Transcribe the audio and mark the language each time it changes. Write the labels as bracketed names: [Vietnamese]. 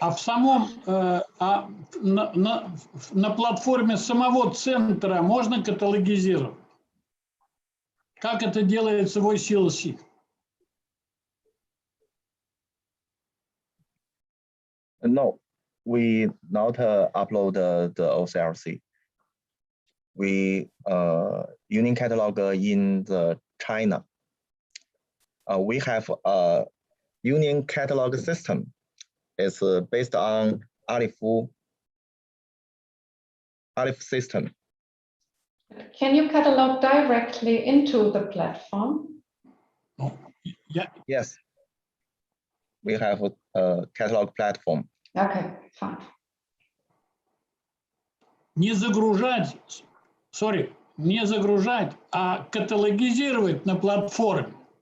[Russian] А в самом, на платформе самого центра можно каталогизировать? Как это делается в OCLC? [English] No, we not upload the OCLC. We union catalog in the China. We have a union catalog system. It's based on Alif system. Can you catalog directly into the platform? Oh, yeah. Yes, we have a catalog platform. Okay, fine. [Russian] Не загружать, не загружать, а каталогизировать на платформе.